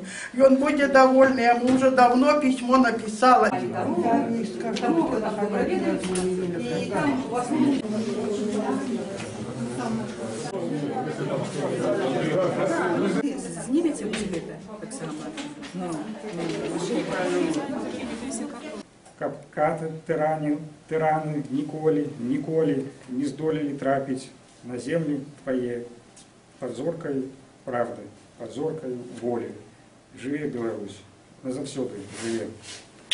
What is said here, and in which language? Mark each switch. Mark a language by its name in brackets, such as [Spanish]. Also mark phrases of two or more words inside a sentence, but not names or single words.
[Russian] И он будет доволен. Я ему уже давно письмо написала. Снимете у себя так само? [Belarusian] Каб тыраны ніколі не здолелі трапіць на землі твае падзоркай правды, падзоркай волі. Жыве Беларусь, назаўсёды жыве.